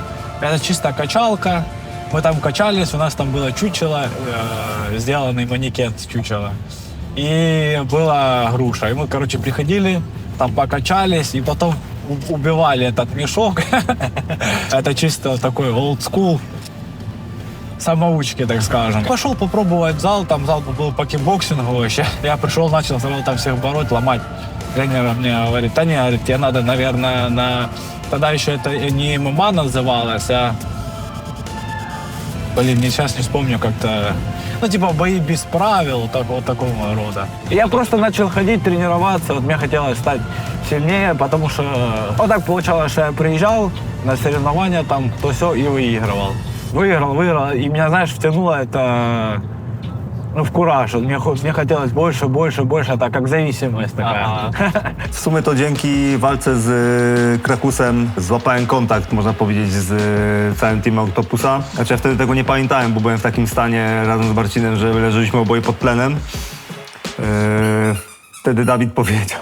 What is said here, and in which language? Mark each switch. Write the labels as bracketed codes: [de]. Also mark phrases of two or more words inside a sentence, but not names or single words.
[ru] Это чисто качалка. Мы там качались, у нас там было чучело, сделанный манекен с чучела. И была груша. И мы, короче, приходили, там покачались, и потом убивали этот мешок. Это чисто такой [en] old school. [ru] Самоучки, так скажем. Пошел попробовать в зал, там зал был по кикбоксингу вообще. Я пришел, начал там всех бороть, ломать. Тренер мне говорит, да не, говорит, тебе надо, наверное, на... Тогда еще это не ММА называлось, а... Блин, сейчас не вспомню как-то... Ну, типа, бои без правил, вот такого рода. И я просто начал ходить, тренироваться. Вот мне хотелось стать сильнее, потому что... Вот так получалось, что я приезжал на соревнования, там, то все, и выигрывал. Выиграл. И меня, знаешь, втянуло это... Ну, в кураж. Мне хотелось больше, [pl] tak jak зависимость taka. W sumie to dzięki walce z Krakusem złapałem kontakt, można powiedzieć, z całym teamem Octopusa. Znaczy ja wtedy tego nie pamiętałem, bo byłem w takim stanie razem z Marcinem, że leżeliśmy oboje pod tlenem. Wtedy Dawid powiedział...